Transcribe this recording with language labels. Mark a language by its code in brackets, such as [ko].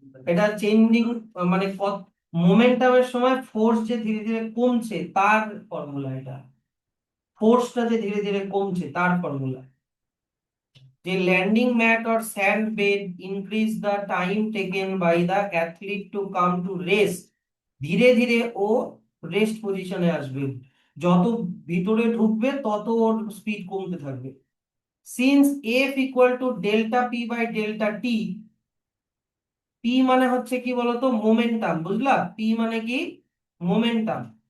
[bn] এটা চেঞ্জিং মানে মোমেন্টামের সময় ফোর্স যে ধীরে ধীরে কমছে তার ফর্মুলা, এটা ফোর্সটা যে ধীরে ধীরে কমছে তার formula. [en] The landing mat or sand bed increase the time taken by the athlete to come to rest. [bn] ধীরে ধীরে ও রেস্ট পজিশনে আসবে, যত ভিতরে ঢুকবে তত ওর স্পিড কমতে থাকবে। [en] since F equal to delta P by delta T, [bn] P মানে হচ্ছে কি বলতো? মোমেন্টাম, বুঝলা? পি মানে কি? মোমেন্টাম।